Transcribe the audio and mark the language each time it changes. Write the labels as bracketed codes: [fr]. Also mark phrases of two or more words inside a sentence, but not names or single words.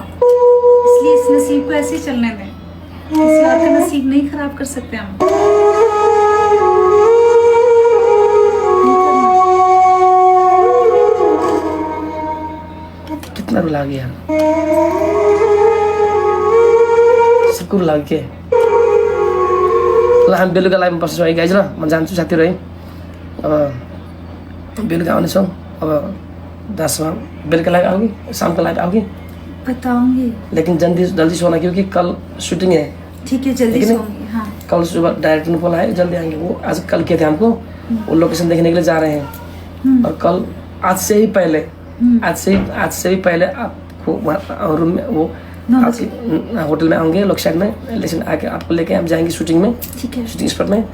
[hi] इसलिए इस नसीब को ऐसे ही चलने दें, किसी और का नसीब नहीं खराब कर सकते हम। कितना रुला गया, सबको रुला के [ne] ल हामी बेलुका लाइभमा बस्छौँ है गाइज। ल म जान्छु साथीहरू है, अब बेलुका आउनेछौँ। [hi] अब 10 बेलुका लाइभ आओगी, शाम को लाइभ आओगी? बताऊंगी, लेकिन जल्दी सोना, क्योंकि कल शूटिंग है। ठीक है, जल्दी सोऊंगी। हाँ, कल सुबह डायरेक्टर ने बोला है जल्दी आएंगे। वो आज कल किए थे हमको, वो लोकेशन देखने के लिए जा रहे हैं। और कल आज से ही पहले आपको रूम में वो होटल में आएंगे, लोग साइड में, लेकिन आके आपको लेके हम जाएंगे शूटिंग में, [en] shooting spot [hi] में।